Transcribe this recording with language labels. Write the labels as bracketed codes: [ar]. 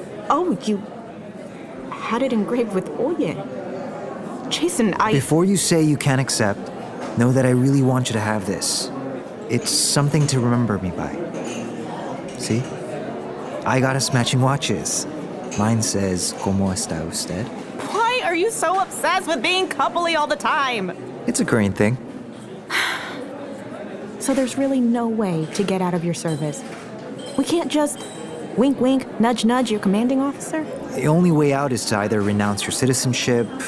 [en] Oh, you had it engraved with oye. Jason, Before you say you can't accept, know that I really want you to have this. It's something to remember me by. See? I got us matching watches. Mine says, [es] ¿Cómo está usted? [en] Why are you so obsessed with being coupley all the time? It's a Korean thing. So there's really no way to get out of your service. We can't just wink, wink, nudge, nudge your commanding officer? The only way out is to either renounce your citizenship,